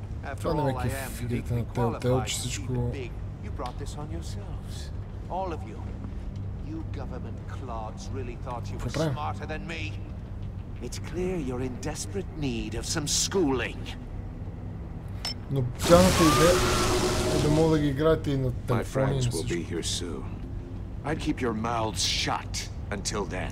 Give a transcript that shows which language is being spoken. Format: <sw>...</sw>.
<en>After all, I am uniquely qualified to be the big. You brought this on yourselves. All of you. You government clods really thought you were smarter than me. It's clear you're in desperate need of some schooling.</en> <bg>Но тяхната идея е да мога да ги играете и на телефони и на всичко.</bg> <en>I'd keep your mouths shut until then.</en>